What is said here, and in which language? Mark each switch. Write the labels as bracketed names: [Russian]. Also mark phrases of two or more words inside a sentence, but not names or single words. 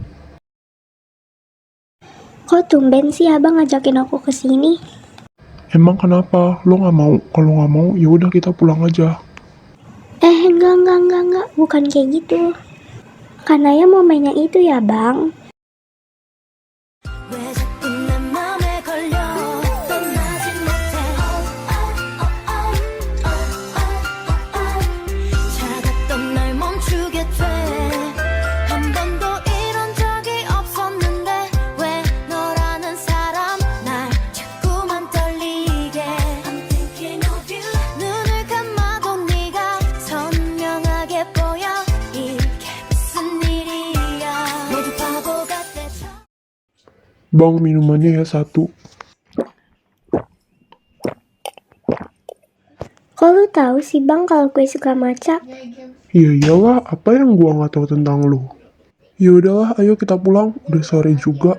[Indonesian] Kok tumben sih abang ngajakin aku ke sini? emang kenapa? Lo gak mau? Kalau gak mau, ya udah kita pulang aja. Enggak, bukan kayak gitu. Karena ya mau mainnya itu ya bang. [Korean] 왜 자꾸 내 맘에 걸려 떠나지 못해 차갑던 날 멈추게 돼한 번도 이런 적이 없었는데 왜 너라는 사람 날 자꾸만 떨리게 [English] I'm thinking of you [Korean] 눈을 감아도 네가 선명하게 보여 이게 무슨 일이야 모두 바보 같아 [Indonesian] Bang, minumannya ya satu. Kok lu tahu sih bang kalau gue suka matcha? Ya iyalah, apa yang gua gak tahu tentang lo? Ya udahlah, ayo kita pulang. Udah sore juga.